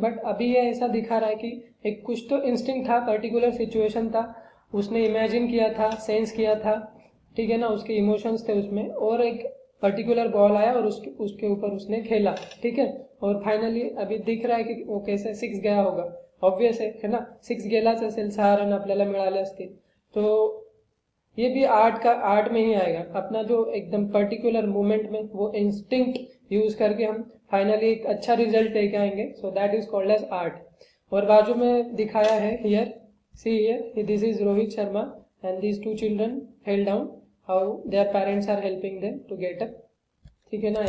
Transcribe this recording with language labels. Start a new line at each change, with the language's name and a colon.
Hindi: But अभी ये ऐसा दिखा रहा है कि एक कुछ तो इंस्टिंक्ट था, पर्टिकुलर सिचुएशन था, उसने इमेजिन किया था, सेंस किया था, ठीक है ना, उसके इमोशंस थे उसमें, और एक पर्टिकुलर बॉल आया और उसके ऊपर उसने खेला, ठीक है. और फाइनली अभी दिख रहा है की वो कैसे 6 गया होगा. ऑब्वियस है ना,
Marathi: 6 गेलाच असेल, 6 रन आपल्याला मिळाले असतील.
Hindi: तो ये भी आर्ट में ही आएगा. अपना जो एकदम पर्टिकुलर मोमेंट में वो इंस्टिंक्ट यूज करके हम फाइनली एक अच्छा रिजल्ट लेके आएंगे.
English: So that is called as art.
Hindi: और बाजू में दिखाया है
English: Here, see here, this is Rohit Sharma and these 2 children fell down, how their parents are helping them to get up.
Hindi: ठीक है ना.